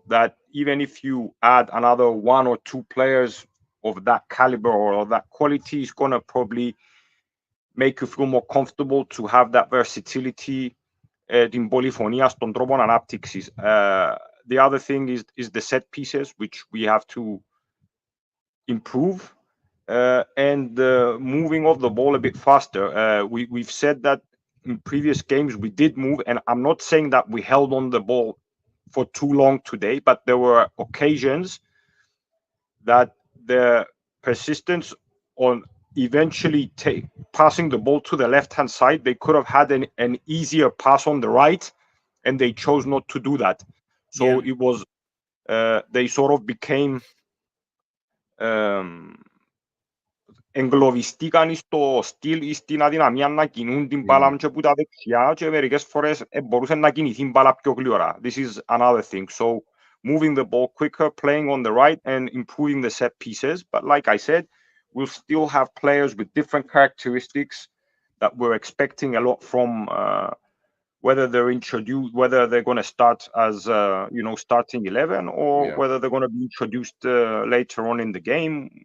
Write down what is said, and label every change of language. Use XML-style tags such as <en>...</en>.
<en>That even if you add another one or two players of that caliber or that quality, is going to probably make you feel more comfortable to have that versatility.</en> <el>Την πολυφωνία στον τρόπο ανάπτυξης.</el> <en>The other thing is the set pieces, which we have to improve, and moving off the ball a bit faster. We've said that in previous games we did move, and I'm not saying that we held on the ball for too long today, but there were occasions that the persistence on eventually passing the ball to the left-hand side, they could have had an easier pass on the right, and they chose not to do that. So it was, they sort of became</en> <el>εγκλωβιστήκαν στο στυλ ή στην αδυναμία να κινούν την μπάλα και που τα δεξιά και μερικές φορές μπορούσαν να κινηθεί μπάλα πιο γλυόρα.</el> <en>This is another thing. So moving the ball quicker, playing on the right and improving the set pieces. But like I said, we'll still have players with different characteristics that we're expecting a lot from, whether they're introduced, whether they're going to start as starting 11, or whether they're going to be introduced later on in the game.</en>